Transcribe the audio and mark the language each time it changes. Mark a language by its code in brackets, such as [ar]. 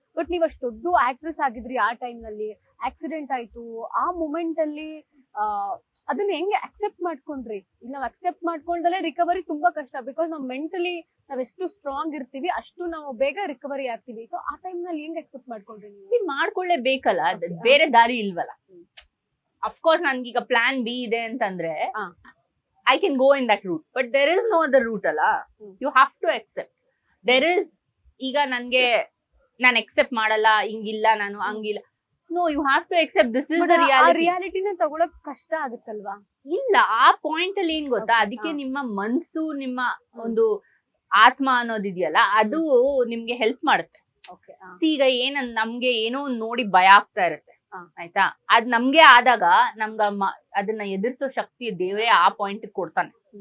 [kn] But ನೀವು ಅಷ್ಟು ದೊಡ್ಡ ಆಕ್ಟ್ರೆಸ್ ಆಗಿದ್ರಿ, ಆ ಟೈಮ್ ನಲ್ಲಿ ಆಕ್ಸಿಡೆಂಟ್ ಆಯ್ತು, ಆ ಮೂಮೆಂಟ್ ಅಲ್ಲಿ ಅದನ್ನ ಹೆಂಗೆ ಅಕ್ಸೆಪ್ಟ್ ಮಾಡ್ಕೊಂಡ್ರಿ? ಈಗ ನಾವು ಅಕ್ಸೆಪ್ಟ್ ಮಾಡ್ಕೊಂಡಲ್ಲೇ ರಿಕವರಿ ತುಂಬಾ ಕಷ್ಟ. ಬಿಕಾಸ್ ನಾವು ಮೆಂಟಲಿ ನಾವೆಷ್ಟು ಸ್ಟ್ರಾಂಗ್ ಇರ್ತೀವಿ ಅಷ್ಟು ನಾವು ಬೇಗ ರಿಕವರಿ ಆಗ್ತೀವಿ. ಸೊ ಆ ಟೈಮ್ ನಲ್ಲಿ ಹೆಂಗ್ ಅಕ್ಸೆಪ್ಟ್ ಮಾಡ್ಕೊಂಡ್ರಿ ನೀವು? ಮಾಡ್ಕೊಳ್ಳೇಬೇಕಲ್ಲ, ಬೇರೆ ದಾರಿ ಇಲ್ವಲ್ಲ. ಅಫ್ಕೋರ್ಸ್ ನನ್ಗೀಗ ಪ್ಲಾನ್ ಬಿ ಇದೆ ಅಂತಂದ್ರೆ [en] I can go in that route, but there is no other route ಅಲ್ಲ. You have to accept. [kn] There is, ಈಗ ನನ್ಗೆ ನಾನು accept ಮಾಡಲ್ಲ, ಹಿಂಗಿಲ್ಲ, ನಾನು ಹಂಗಿಲ್ಲ. [en] No, you have to accept this is the reality. [kn] ರಿಯಾಲಿಟಿನ ತಗೊಳಕ್ ಕಷ್ಟ ಆಗುತ್ತಲ್ವಾ? ಇಲ್ಲ, ಆ ಪಾಯಿಂಟ್ ಅಲ್ಲಿ ಏನ್ ಗೊತ್ತಾ, ಅದಕ್ಕೆ ನಿಮ್ಮ ಮನ್ಸು, ನಿಮ್ಮ ಒಂದು ಆತ್ಮ ಅನ್ನೋದಿದೆಯಲ್ಲ, ಅದು ನಿಮ್ಗೆ ಹೆಲ್ಪ್ ಮಾಡುತ್ತೆ. ಈಗ ನಮ್ಗೆ ಏನೋ ನೋಡಿ ಭಯ ಆಗ್ತಾ ಇರುತ್ತೆ, ಆಯ್ತಾ, ಅದ್ ನಮ್ಗೆ ಆದಾಗ ನಮ್ಗ ಅದನ್ನ ಎದುರಿಸೋ ಶಕ್ತಿ ದೇವ್ರೆ ಆ ಪಾಯಿಂಟ್ ಕೊಡ್ತಾನೆ.